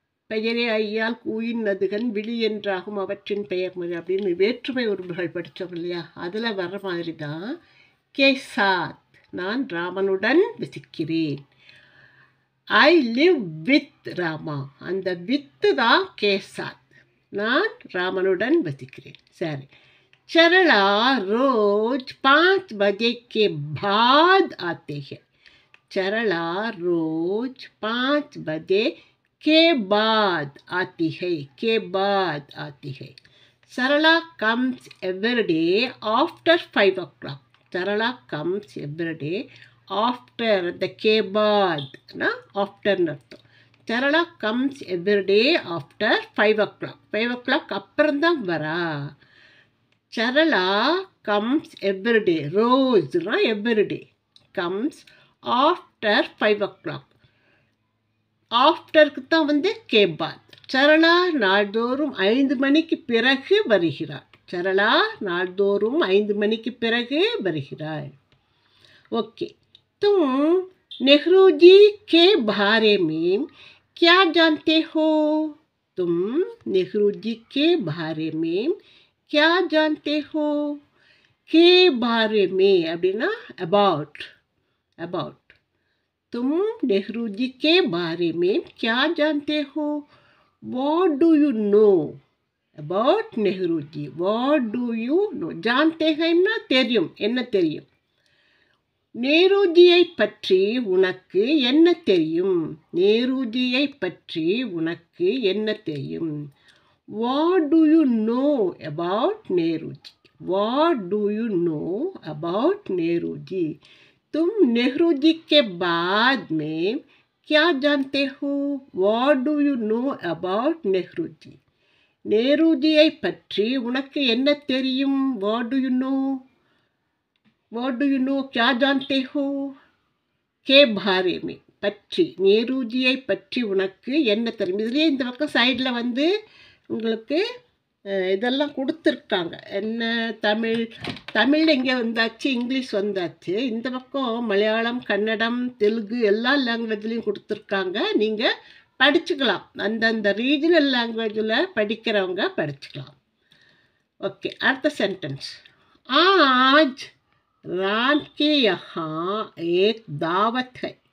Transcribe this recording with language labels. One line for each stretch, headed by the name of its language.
Tamil: பெயரே ஐயால் கூயின் நதுகன் விழி என்றாகும் அவற்றின் பெயர் மொழி அப்படின்னு வேற்றுமை உருவுகள் படித்தோம் இல்லையா? அதில் வர்ற மாதிரி தான்
Hindi: கே சாத்,
Tamil: நான் ராமனுடன் வசிக்கிறேன்.
English: I live with Rama.
Tamil: அந்த வித்து தான்
Hindi: கே சாத்,
Tamil: நான் ராமனுடன் வசிக்கிறேன். சரி.
Hindi: सरला रोज 5 बजे के बाद आते हैं. सरला रोज 5 बजे के बाद आती है. के बाद आती है.
English: Sarla comes every day after 5 o'clock. Sarla comes every day after the
Hindi: के बाद ना
English: after नर्तम. सरला comes every day after 5 o'clock. 5 o'clock
Tamil: அப்புறம்தான் வரா.
English: Sarala comes every day. Rosna every day. comes after 5 o'clock.
Tamil: ஆஃப்டருக்கு தான்
Hindi: के बाद.
Tamil: सरला நாள்தோறும் 5 மணிக்கு பிறகு வருகிறாள். सरला நாள்தோறும் 5 மணிக்கு பிறகு வருகிறாள். ஓகே.
Hindi: तुम नेहरू जी के बारे में क्या जानते हो? तुम नेहरू जी के बारे में क्या जानते हो? के बारे में
Tamil: அப்படின்னா
English: about. about.
Hindi: तुम नेहरू जी के बारे में क्या जानते हो?
English: What do you know about Nehru ji? What do you know?
Hindi: जानते हैं ना
Tamil: தெரியும், என்ன தெரியும். நேருஜியை பற்றி உனக்கு என்ன தெரியும்? நேருஜியை பற்றி உனக்கு என்ன தெரியும்?
English: What do you know about Nehruji? What do you know about Nehruji?
Hindi: तुम नेहरू जी के बाद में क्या जानते हो?
English: What do you know about Nehru ji?
Tamil: Nehru ஜியை பற்றி உனக்கு என்ன தெரியும்?
English: What do you know? What do you know?
Hindi: क्या जानते हो? के बारे में
Tamil: பற்றி நேருஜியை பற்றி உனக்கு என்ன தெரியும்? இதுலேயே இந்த பக்கம் சைடில் வந்து உங்களுக்கு இதெல்லாம் கொடுத்துருக்காங்க. என்ன தமிழ் எங்கே வந்தாச்சு, இங்கிலீஷ் வந்தாச்சு. இந்த பக்கம் மலையாளம், கன்னடம், தெலுங்கு எல்லா லாங்குவேஜ்லேயும் கொடுத்துருக்காங்க. நீங்கள் படிச்சுக்கலாம். அந்தந்த ரீஜனல் லாங்குவேஜில் படிக்கிறவங்க படிச்சுக்கலாம். ஓகே, அடுத்த சென்டென்ஸ்.
Hindi: ஆஜ் राम के यहाँ एक दावत है.